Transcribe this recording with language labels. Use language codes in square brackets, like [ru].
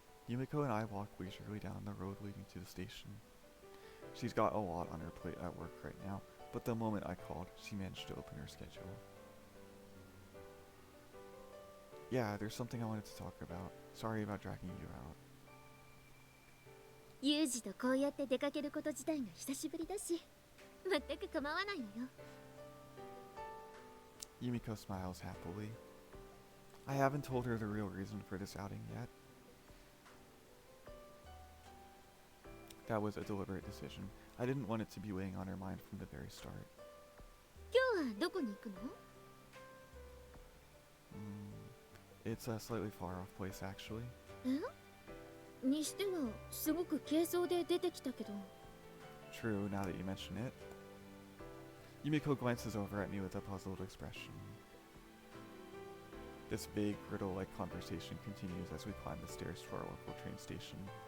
[en] Yumiko and I walk leisurely down the road leading to the station. She's got a lot on her plate at work right now, but the moment I called, she managed to open her schedule. Yeah, there's something I wanted to talk about. Sorry about dragging you out. [ja] Yuujiとこうやって出かけること自体が久しぶりだし、全く構わないのよ。 [en] Yumiko smiles happily. I haven't told her the real reason for this outing yet. That was a deliberate decision. I didn't want it to be weighing on her mind from the very start. [ja] 今日はどこに行くの? [en] It's a slightly far off place, actually. [ja] え? にしてはすごく軽装で出てきたけど。 [en] True, now that you mention it. Yumiko glances over at me with a puzzled expression. This vague, riddle-like conversation continues as we climb the stairs to our local train station.